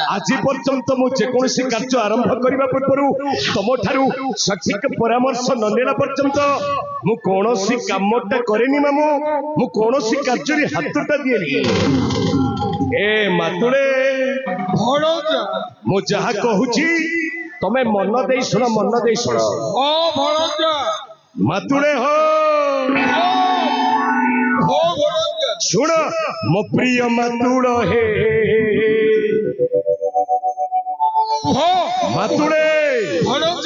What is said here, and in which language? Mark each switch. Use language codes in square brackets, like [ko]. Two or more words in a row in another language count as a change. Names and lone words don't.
[or] ଆଜି ପର୍ଯ୍ୟନ୍ତ ମୁଁ ଯେକୌଣସି କାର୍ଯ୍ୟ ଆରମ୍ଭ କରିବା ପୂର୍ବ ତମ ଠାରୁ ସଠିକ ପରାମର୍ଶ ନ ନେଲା ପର୍ଯ୍ୟନ୍ତ ମୁଁ କୌଣସି କାମଟା କରେନି ମାମୁଁ ମୁଁ କୌଣସି କାର୍ଯ୍ୟ ରେ ହାତଟା ଦିଏନି ଏ ମାତୁଡ଼େ भणजा ମୁଁ ଯାହା କହୁଛି ତମେ ମନ ଦେଇ ଶୁଣ ଓ भणजा ମାତୁଡ଼େ ହୋ ଓ ଭଣଜା ଶୁଣ ମୋ ପ୍ରିୟ ମାତୁଡ଼ ହେ हो मातुड़े भणजा